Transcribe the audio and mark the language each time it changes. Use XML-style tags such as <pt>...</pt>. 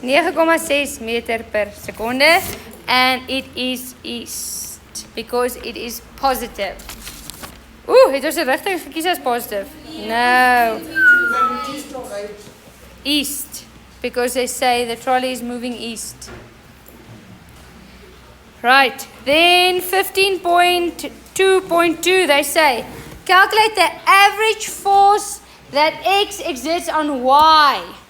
<en>9,6</en> <af>meter per sekonde</af> <en>and it is east because it is positive.</en> <af>Ooh, het ons die rigting gekies as positive?</af> <en>No. East or right? East, because they say the trolley is moving east. Right, then 15.2.2 they say, calculate the average force that X exerts on Y.</en>